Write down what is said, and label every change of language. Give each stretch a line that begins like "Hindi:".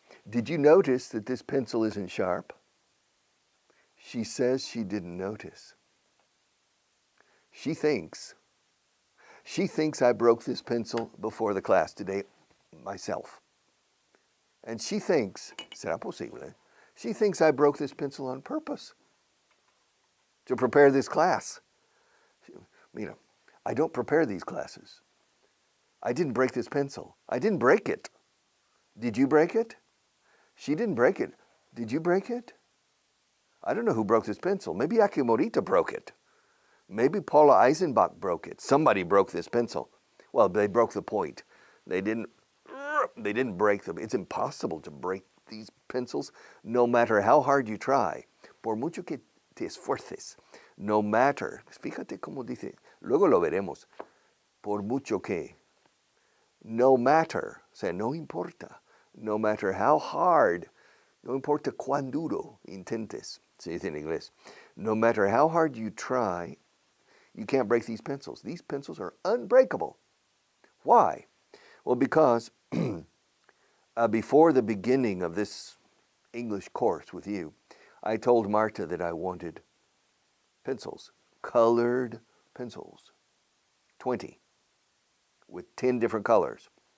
English: Did you notice that this pencil isn't sharp? She says she didn't notice. She thinks I broke this pencil before the class today myself. And she thinks,
Spanish: ¿será posible?
English: She thinks I broke this pencil on purpose to prepare this class. Mira, I don't prepare these classes. I didn't break this pencil. I didn't break it. Did you break it? She didn't break it. Did you break it? I don't know who broke this pencil. Maybe Akimorita broke it. Maybe Paula Eisenbach broke it. Somebody broke this pencil. Well, they broke the point. They didn't break them. It's impossible to break these pencils, no matter how hard you try.
Spanish: Por mucho que te esfuerces,
English: no matter.
Spanish: Fíjate cómo dice. Luego lo veremos. Por mucho que. No matter. O sea, no importa. No matter how hard. No importa cuán duro intentes. Se dice en inglés.
English: No matter how hard you try, you can't break these pencils. These pencils are unbreakable. Why? Well, because before the beginning of this English course with you, I told Marta that I wanted pencils, colored pencils, 20, with 10 different colors.